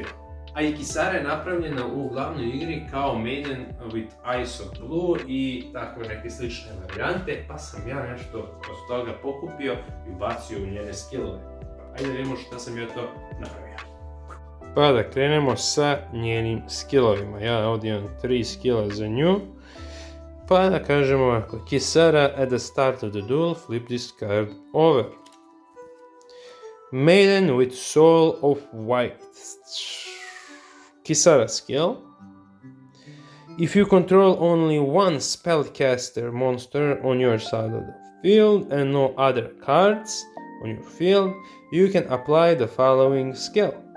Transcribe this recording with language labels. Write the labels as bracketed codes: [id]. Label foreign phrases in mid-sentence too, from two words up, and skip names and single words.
[sr] A i Kisara je napravljena u glavnoj igri kao Maiden with Eyes of Blue i takve neke slične varijante, pa sam ja nešto od toga pokupio i ubacio u njene skillove. Ajde vidimo šta sam ja to napravio. Pa da krenemo sa njenim skillovima. Ja ovdje imam 3 skilla za nju. Pa da kažemo ovako, [en] Kisara at the start of the duel, flip this card over. Maiden with Soul of White. Kisara skill. If you control only one spellcaster monster on your side of the field and no other cards on your field, you can apply the following skill.